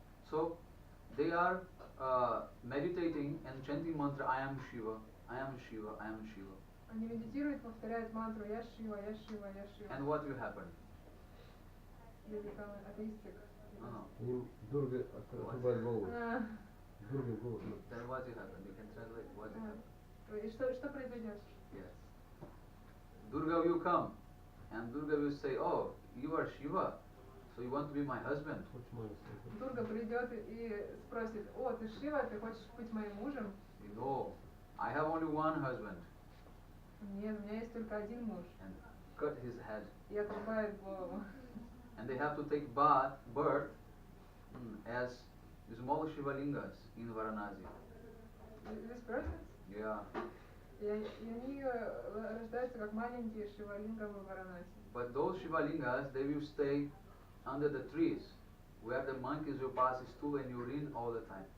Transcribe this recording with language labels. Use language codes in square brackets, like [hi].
[en] So they are meditating and chanting mantra I am Shiva, I am Shiva, I am Shiva. [ru] Они медитируют, повторяют мантру «Я Шива, Я Шива, Я Шива». [en] And what will happen? They become atheistic. [ru] Им Дурга отрубает голову. Дурга голову. [en] Then what will happen? You can translate what will happen. [ru] И что произойдет? [en] Yes. Durga will come and Durga will say, oh, you are Shiva, so you want to be my husband? [ru] Дурга придет и спросит: о, ты Шива, ты хочешь быть моим мужем? [en] No, I have only one husband. [ru] Нет, у меня есть только один муж. [en] And cut his head. [ru] И отрубает голову. [en] And they have to take birth as small Shivalingas in Varanasi. This person? Yeah. [ru] И они рождаются как маленькие Шивалинга в Варанаси. [en] But those Shivalingas, they will stay under the trees, where the monkeys will pass stool and urine all the time.